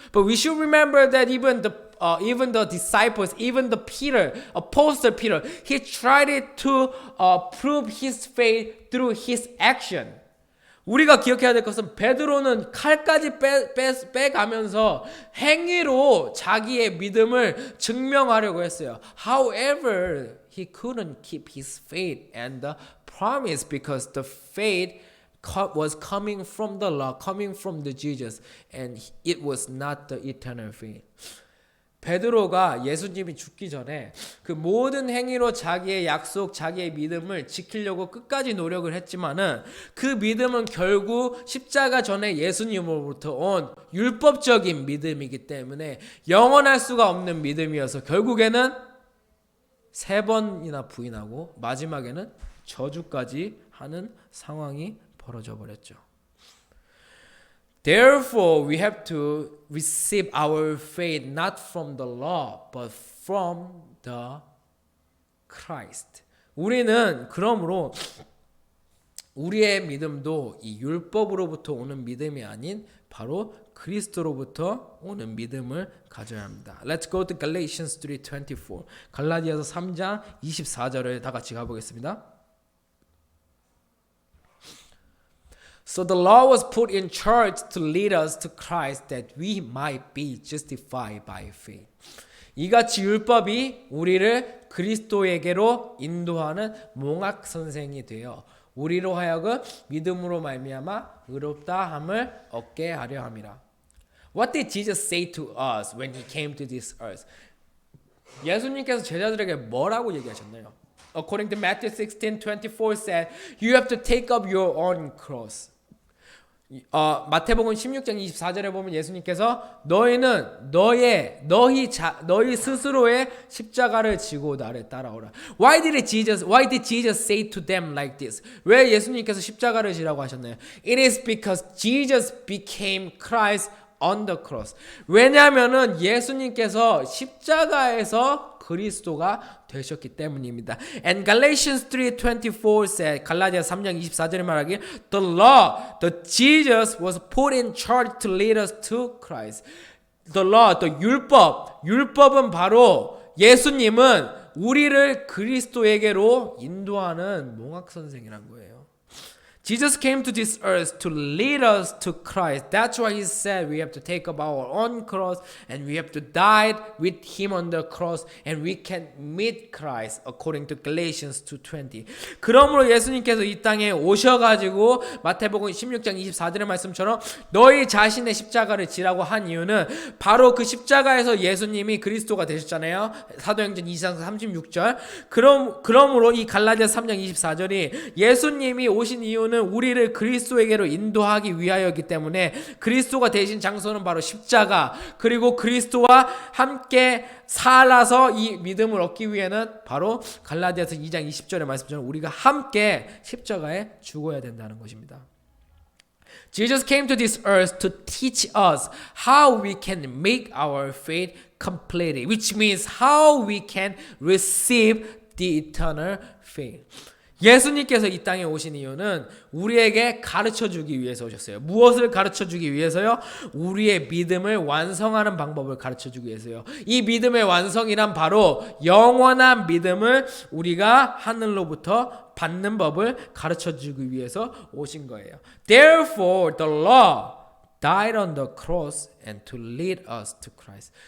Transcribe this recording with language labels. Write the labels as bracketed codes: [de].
[en] But we should remember that even the disciples, even the Peter, Apostle Peter, he tried to prove his faith through his action. [ko] 우리가 기억해야 될 것은 베드로는 칼까지 빼가면서 행위로 자기의 믿음을 증명하려고 했어요. [en] However, he couldn't keep his faith and the promise because the faith was coming from the law, coming from the Jesus, and it was not the eternal faith. [ko] 베드로가 예수님이 죽기 전에 그 모든 행위로 자기의 약속, 자기의 믿음을 지키려고 끝까지 노력을 했지만은 그 믿음은 결국 십자가 전에 예수님으로부터 온 율법적인 믿음이기 때문에 영원할 수가 없는 믿음이어서 결국에는 3번이나 부인하고 마지막에는 저주까지 하는 상황이 벌어져 버렸죠. [en] Therefore, we have to receive our faith not from the law, but from the Christ. [ko] 우리는 그러므로 우리의 믿음도 이 율법으로부터 오는 믿음이 아닌 바로 그리스도로부터 오는 믿음을 가져야 합니다. [en] Let's go to Galatians 3:24. [ko] 갈라디아서 3장 24절을 다 같이 가보겠습니다. [en] So the law was put in charge to lead us to Christ that we might be justified by faith. [ko] 이같이 율법이 우리를 그리스도에게로 인도하는 몽학 선생이 되어 우리로 하여금 믿음으로 말미암아 의롭다함을 얻게 하려 함이라. [en] What did Jesus say to us when he came to this earth? [ko] 예수님께서 제자들에게 뭐라고 얘기하셨나요? [en] According to Matthew 16:24 said, you have to take up your own cross. [ko] 마태복음 16장 24절에 보면 예수님께서 너희는 너희 스스로의 십자가를 지고 나를 따라오라. [en] Why did Jesus say to them like this? [ko] 왜 예수님께서 십자가를 지라고 하셨나요? [en] It is because Jesus became Christ on the cross. [ko] 왜냐하면은 예수님께서 십자가에서 그리스도가 되셨기 때문입니다. [en] And Galatians 3:24 said, [ko] 갈라디아 3장 24절에 말하길, [en] the Jesus was put in charge to lead us to Christ. The law, the [ko] 율법은 바로 예수님은 우리를 그리스도에게로 인도하는 몽학 선생이란 거예요. [en] Jesus came to this earth to lead us to Christ. That's why he said we have to take up our own cross and we have to die with him on the cross and we can meet Christ according to Galatians 2:20. [ko] 그러므로 예수님께서 이 땅에 오셔가지고 마태복음 16장 24절의 말씀처럼 너희 자신의 십자가를 지라고 한 이유는 바로 그 십자가에서 예수님이 그리스도가 되셨잖아요. 사도행전 2장 36절. 그러므로 이 갈라디아 3장 24절이 예수님이 오신 이유는 우리를 그리스도에게로 인도하기 위하여이기 때문에 그리스도가 되신 장소는 바로 십자가, 그리고 그리스도와 함께 살아서 이 믿음을 얻기 위해는 바로 갈라디아서 2장 20절의 말씀처럼 우리가 함께 십자가에 죽어야 된다는 것입니다. [en] Jesus came to this earth to teach us how we can make our faith complete, which means how we can receive the eternal faith. [ko] 예수님께서 이 땅에 오신 이유는 우리에게 가르쳐 주기 위해서 오셨어요. 무엇을 가르쳐 주기 위해서요? 우리의 믿음을 완성하는 방법을 가르쳐 주기 위해서요. 이 믿음의 완성이란 바로 영원한 믿음을 우리가 하늘로부터 받는 법을 가르쳐 주기 위해서 오신 거예요. [en] Therefore the law died on the cross and to lead us to Christ.